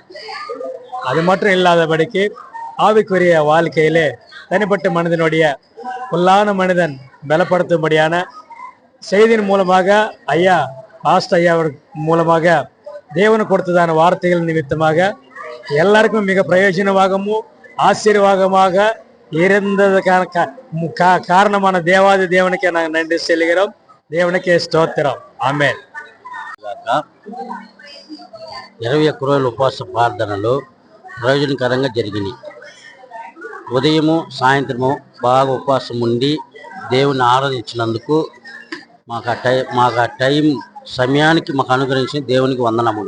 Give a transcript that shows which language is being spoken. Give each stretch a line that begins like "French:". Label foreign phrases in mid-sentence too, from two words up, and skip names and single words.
Tamil: அது மட்டும் இல்லாதபடிக்கு ஆவிக்குரிய வாழ்க்கையிலே தனிப்பட்ட மனிதனுடைய உள்ளான மனிதன் பலப்படுத்தும்படியான செய்தியின் மூலமாக ஐயா மூலமாக தேவன் கொடுத்ததான வார்த்தைகள் நிமித்தமாக எல்லாருக்கும் மிக பிரயோஜனமாகவும் ஆசீர்வாதமாக இருந்ததுக்கான காரணமான தேவாதி தேவனுக்கே நாங்கள் நன்றி செல்கிறோம். தேவனுக்கே ஸ்தோத்திரம்.
Telugu: ఆమేన్. 21 రోజుల ఉపవాస ప్రార్థనలు ప్రయోజనకరంగా జరిగినాయి. ఉదయము సాయంత్రము బాగా ఉపవాసం ఉండి దేవుని ఆరాధించినందుకు మాకు ఆ టైం సమయానికి మాకు అనుగ్రహించిన దేవునికి వందనములు.